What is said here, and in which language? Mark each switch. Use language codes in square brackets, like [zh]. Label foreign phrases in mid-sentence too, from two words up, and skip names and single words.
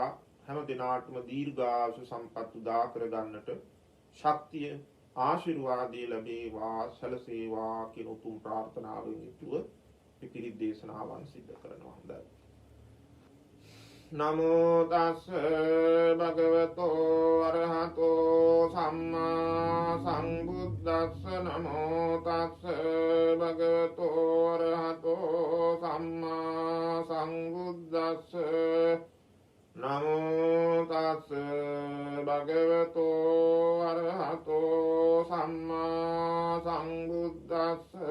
[si] හැම දිනාටම දීර්ඝායු සම්පත් උදා කර ගන්නට ශක්තිය ආශිර්වාදය ලැබේවා සැලසේවා කියන උතුම් ප්‍රාර්ථනාවෙන් යුතුව පිරිත් දේශනාවන් සිදු කරනවා. [pi] හොඳයි. නමෝ තස් භගවතෝ අරහතෝ සම්මා සම්බුද්දස්ස. නමෝ තස් භගවතෝ අරහතෝ සම්මා සම්බුද්දස්ස. නමෝ තස් භගවතෝ අරහතෝ සම්මා සම්බුද්දස්ස.